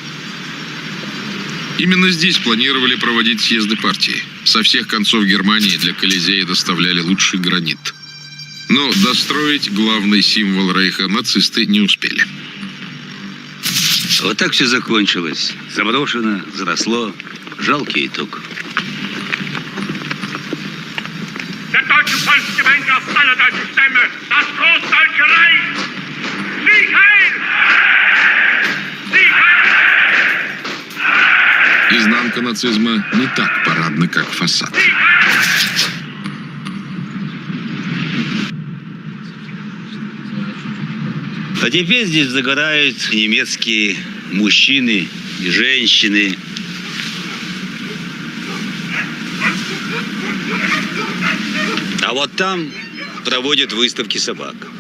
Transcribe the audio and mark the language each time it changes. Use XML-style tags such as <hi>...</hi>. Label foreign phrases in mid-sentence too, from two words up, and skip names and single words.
<ru>Именно здесь планировали проводить съезды партии. Со всех концов Германии для Колизея доставляли лучший гранит. Но достроить главный символ рейха нацисты не успели. Вот так все закончилось. Заброшено, заросло. Жалкий итог.</ru> <de>Der deutsche Volksgemeinschaft aller deutschen Stämme, das Großdeutsche Reich! Sieg heil! Sieg heil!</de> <ru>Изнанка нацизма не так парадна, как фасад. А теперь здесь загорают немецкие мужчины и женщины. А вот там проводят выставки собак.</ru>